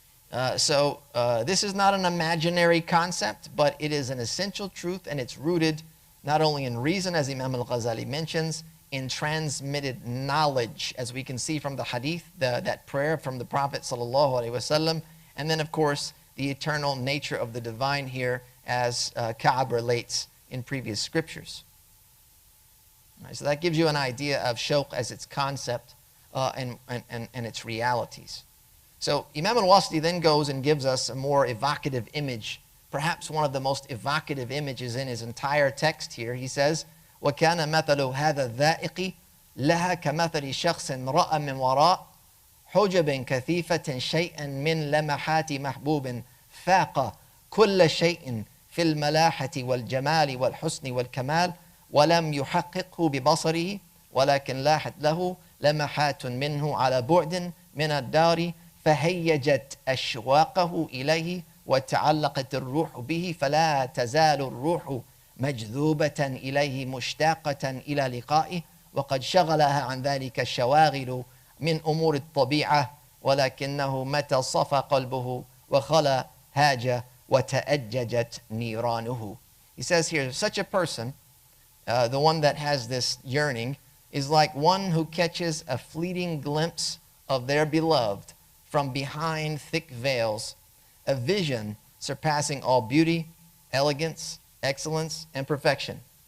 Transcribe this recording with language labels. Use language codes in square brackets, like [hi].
[en] This is not an imaginary concept, but it is an essential truth, and it's rooted not only in reason, as Imam al-Ghazali mentions, in transmitted knowledge, as we can see from the hadith, that prayer from the Prophet sallallahu alaihi wasallam, and then of course the eternal nature of the divine here, as Ka'b relates in previous scriptures. Right, so that gives you an idea of shawq as its concept and its realities. So Imam al-Wāsiṭī then goes and gives us a more evocative image, perhaps one of the most evocative images in his entire text here. He says, [ar] وَكَانَ مَثَلُ هَذَا الذَّائِقِ لَهَا كَمَثَلِ شَخْصٍ رَأَى مِنْ وَرَاءٍ حُجَبٍ كَثِيفَةٍ شَيْئًا مِنْ لَمَحَاتِ مَحْبُوبٍ فَاقَ كُلَّ شَيْءٍ في الملاحة والجمال والحسن والكمال ولم يحققه ببصره ولكن لاحت له لمحات منه على بعد من الدار فهيجت أشواقه إليه وتعلقت الروح به فلا تزال الروح مجذوبة إليه مشتاقة إلى لقائه وقد شغلها عن ذلك الشواغل من أمور الطبيعة ولكنه متى صفى قلبه وخلا هاج وَتَأَجَّجَتْ نِيرَانُهُ. [en] He says here, such a person, the one that has this yearning, is like one who catches a fleeting glimpse of their beloved from behind thick veils, a vision surpassing all beauty, elegance, excellence, and perfection.